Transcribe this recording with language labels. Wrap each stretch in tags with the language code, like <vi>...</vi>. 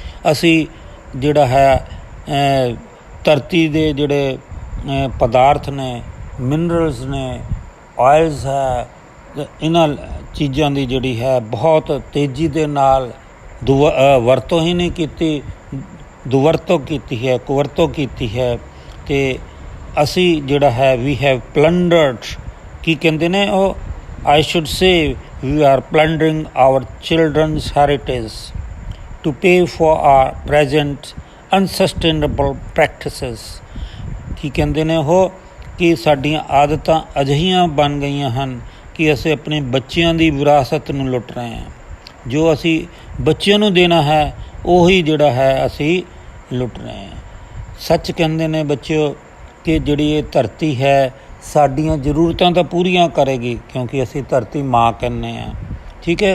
<pa>ਅਸੀਂ ਜਿਹੜਾ ਹੈ ਧਰਤੀ ਦੇ ਜਿਹੜੇ ਪਦਾਰਥ ਨੇ, ਮਿਨਰਲਸ ਨੇ, ਆਇਲਸ ਹੈ, ਇਹਨਾਂ ਚੀਜ਼ਾਂ ਦੀ ਜਿਹੜੀ ਹੈ ਬਹੁਤ ਤੇਜ਼ੀ ਦੇ ਨਾਲ ਵਰਤੋਂ ਹੀ ਨਹੀਂ ਕੀਤੀ, ਦੁਵਰਤੋਂ ਕੀਤੀ ਹੈ, ਕੁਵਰਤੋਂ ਕੀਤੀ ਹੈ। ਅਤੇ ਅਸੀਂ ਜਿਹੜਾ ਹੈ</pa> <en>we have plundered,</en> <pa>ਕੀ ਕਹਿੰਦੇ ਨੇ ਉਹ,</pa> <en>I should say we are plundering our children's heritage to pay for our present unsustainable practices।</en> <pa>ਕੀ ਕਹਿੰਦੇ ਨੇ ਉਹ ਕਿ ਸਾਡੀਆਂ ਆਦਤਾਂ ਅਜਿਹੀਆਂ ਬਣ ਗਈਆਂ ਹਨ ਕਿ ਅਸੀਂ ਆਪਣੇ ਬੱਚਿਆਂ ਦੀ ਵਿਰਾਸਤ ਨੂੰ ਲੁੱਟ ਰਹੇ ਹਾਂ। ਜੋ ਅਸੀਂ ਬੱਚਿਆਂ ਨੂੰ ਦੇਣਾ ਹੈ ਉਹੀ ਜਿਹੜਾ ਹੈ ਅਸੀਂ ਲੁੱਟ ਰਹੇ ਹਾਂ। ਸੱਚ ਕਹਿੰਦੇ ਨੇ ਬੱਚਿਓ ਕਿ ਜਿਹੜੀ ਇਹ ਧਰਤੀ ਹੈ ਸਾਡੀਆਂ ਜ਼ਰੂਰਤਾਂ ਤਾਂ ਪੂਰੀਆਂ ਕਰੇਗੀ, ਕਿਉਂਕਿ ਅਸੀਂ ਧਰਤੀ ਮਾਂ ਕਹਿੰਦੇ ਹਾਂ। ਠੀਕ ਹੈ।</pa>